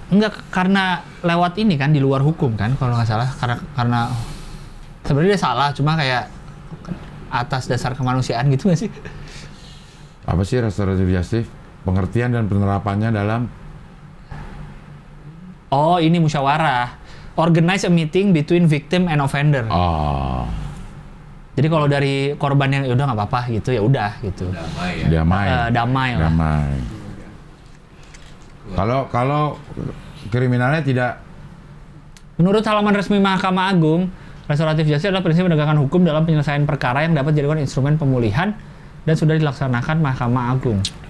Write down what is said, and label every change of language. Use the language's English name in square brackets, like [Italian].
[Indonesian] enggak, karena lewat ini kan di luar hukum kan kalau nggak salah, karena sebenarnya dia salah, cuma kayak atas dasar kemanusiaan gitu nggak sih? Apa sih restoratif justice? Pengertian dan penerapannya dalam Oh, ini musyawarah. [English] Organize a meeting between victim and offender. [Indonesian] Jadi kalau dari korban yang udah nggak apa-apa gitu, ya udah gitu. Damai ya. damai. Damai lah. Kalau kriminalnya tidak Menurut halaman resmi Mahkamah Agung, Restoratif justice adalah prinsip penegakan hukum dalam penyelesaian perkara yang dapat dijadikan instrumen pemulihan dan sudah dilaksanakan Mahkamah Agung.